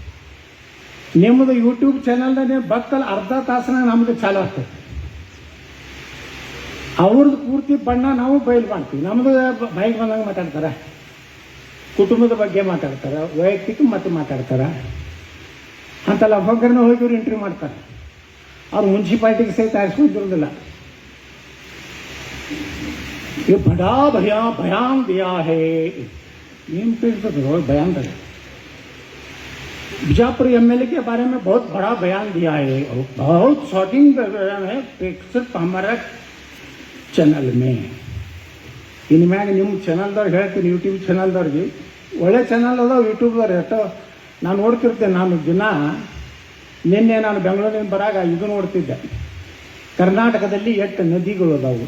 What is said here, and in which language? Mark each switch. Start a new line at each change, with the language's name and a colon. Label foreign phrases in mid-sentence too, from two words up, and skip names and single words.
Kannada: ನಿಮ್ಮದು ಯೂಟ್ಯೂಬ್ ಚಾನಲ್ದಾಗ ಬಕ್ಕಲ್ಲಿ ಅರ್ಧ ತಾಸನಾಗ ನಮ್ಮದು ಚಾಲು ಆಗ್ತದೆ. ಅವ್ರದ್ದು ಪೂರ್ತಿ ಬಣ್ಣ ನಾವು ಬಯಲು ಮಾಡ್ತೀವಿ. ನಮ್ಮದು ಬಾಯಿಗೆ ಬಂದಂಗೆ ಮಾತಾಡ್ತಾರೆ, ಕುಟುಂಬದ ಬಗ್ಗೆ ಮಾತಾಡ್ತಾರೆ, ವೈಯಕ್ತಿಕ ಮತ್ತು ಮಾತಾಡ್ತಾರೆ. ಅಂತಲ್ಲ ಒಬ್ಬರನ್ನ ಹೋಗಿ ಇವ್ರು ಇಂಟರ್ವ್ಯೂ ಮಾಡ್ತಾರೆ. ಅವ್ರು ಮುನ್ಸಿಪಾಲ್ಟಿಗೆ ಸಹಿತ ಆರಿಸ್ಕೊಂಡಿರೋದಿಲ್ಲ.
Hindi: ये बड़ा भया बयान दिया है,
Kannada: ಏನು ಕೇಳ್ತದೆ
Hindi: बयान दिया बीजापुर एमएलए के बारे में बहुत बड़ा बयान दिया है, बहुत शॉकिंग बयान है, सिर्फ हमारा ಚಾನಲ್ ಮೇ.
Kannada: ಇನ್ನು ಮ್ಯಾಗ ನಿಮ್ಮ ಚಾನಲ್ದವ್ರಿಗೆ ಹೇಳ್ತೀನಿ, ಯೂಟ್ಯೂಬ್ ಚಾನಲ್ದವ್ರಿಗೆ ಒಳ್ಳೆ ಚಾನಲ್ ಅದಾವ ಯೂಟ್ಯೂಬ್ದವ್ರು. ಎಷ್ಟೋ ನಾನು ನೋಡ್ತಿರ್ತೇನೆ. ನಾನು ದಿನ ನಿನ್ನೆ ನಾನು ಬೆಂಗಳೂರಿನ ಬರಾಗ ಇದು ನೋಡ್ತಿದ್ದೆ, ಕರ್ನಾಟಕದಲ್ಲಿ 8 ನದಿಗಳು ಅದಾವು.